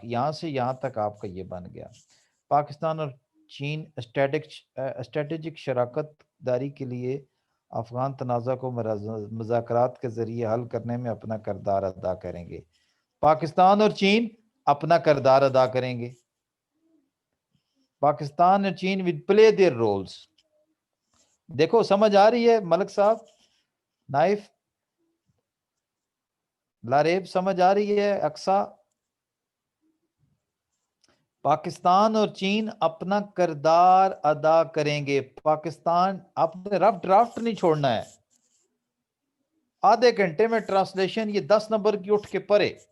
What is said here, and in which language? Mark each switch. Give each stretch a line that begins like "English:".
Urdu: یہاں سے یہاں تک آپ کا یہ بن گیا. پاکستان اور چین اسٹریٹجک شراکت داری کے لیے افغان تنازع کو مذاکرات کے ذریعے حل کرنے میں اپنا کردار ادا کریں گے. پاکستان اور چین اپنا کردار ادا کریں گے.
English: پاکستان اور چین will play their roles.
Urdu: دیکھو سمجھ آ رہی ہے ملک صاحب, نائف, لاریب, سمجھ آ رہی ہے اقصا؟ پاکستان اور چین اپنا کردار ادا کریں گے. پاکستان آپ نے رف ڈرافٹ نہیں چھوڑنا ہے. آدھے گھنٹے میں ٹرانسلیشن یہ 10 نمبر کی اٹھ کے پڑھے.